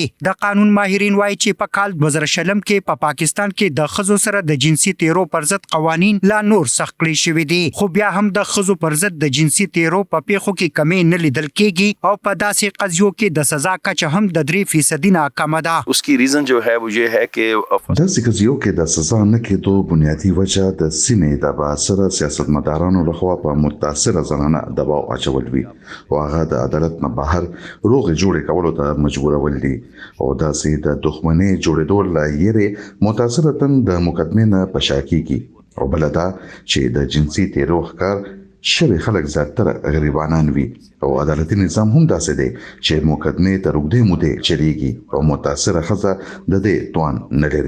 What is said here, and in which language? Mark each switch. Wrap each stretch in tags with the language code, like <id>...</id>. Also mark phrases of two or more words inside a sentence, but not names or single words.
<ps>د قانون ماهرین وایي چې په کال 2020 کې په پاکستان کې د ښځو سره د جنسي تیرو پر ضد قوانین لا نور سخت کړي شوي دي خو بیا هم د ښځو پر ضد د جنسي تیرو په پیښو کې کمی نه لیدل کیږي او په داسې قضیو کې د سزا کچه هم د 3% ناکامه ده.</ps> <ur>اس کی ریزن جو ہے وہ یہ ہے کہ</ur> <ps>داسې قضیو کې د سزا نه کېدو بنیادی وجه د سیمې د باثره سیاستمدارانو لخوا په متاثره زنانه دباو اچول وي او هغه د عدالت نه بهر روغې جوړې کولو ته مجبورول دي او داسې د دښمنۍ جوړېدو له یېرې متاثره تن د مقدمې نه په شا کېږي او بله دا چې د جنسي تیرو ښکار شوي خلک زیاتره غریبانان وي او عدالتي نظام هم داسې دی چې مقدمې تر اوږدې مودې چلیږي او متاثره ښځه د دې توان نه لري.</ps>